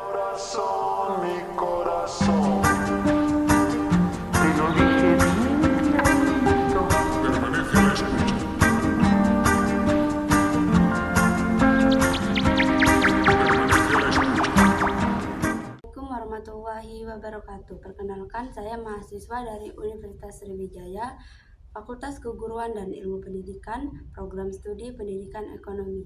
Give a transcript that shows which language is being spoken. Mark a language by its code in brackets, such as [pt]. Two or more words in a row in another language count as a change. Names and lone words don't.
[es] corazón, mi corazón. Te lo dije bien alto. Permanece a la escucha. [ar] السلام عليكم ورحمة الله وبركاته. [id] Perkenalkan, saya mahasiswa dari Universitas Sriwijaya, Fakultas Keguruan dan Ilmu Pendidikan, Program Studi Pendidikan Ekonomi.